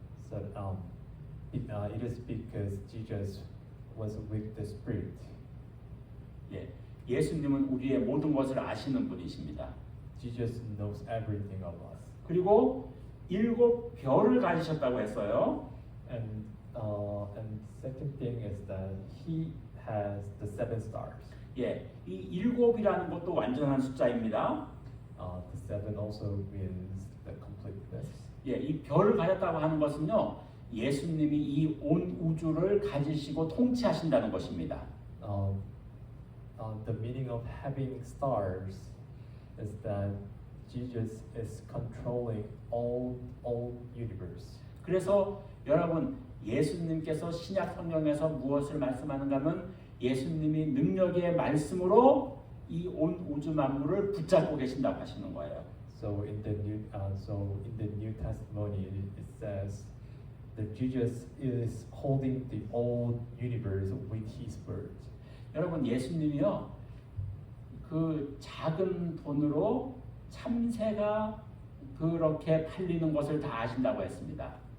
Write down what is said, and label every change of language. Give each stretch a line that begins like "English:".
English: So it is because Jesus was with the Spirit.
Korean: 예, 예수님은 우리의 모든 것을 아시는 분이십니다.
English: Jesus knows everything of us.
Korean: 그리고 일곱 별을 가지셨다고 했어요.
English: And second thing is that he has the seven stars.
Korean: 예, 이 일곱이라는 것도 완전한 숫자입니다.
English: The seven also means the completeness.
Korean: 예, 이 별을 가졌다고 하는 것은요, 예수님이 이 온 우주를 가지시고 통치하신다는 것입니다.
English: The meaning of having stars is that Jesus is controlling all universe.
Korean: 그래서 여러분 예수님께서 신약 성경에서 무엇을 말씀하는가 하면 예수님이 능력의 말씀으로 이 온 우주 만물을 붙잡고 계신다고 하시는 거예요.
English: So in the New Testimony it says that Jesus is holding the whole universe with his word.
Korean: 여러분 예수님이요 그 작은 돈으로 참새가 그렇게 팔리는 것을 다 아신다고 했습니다.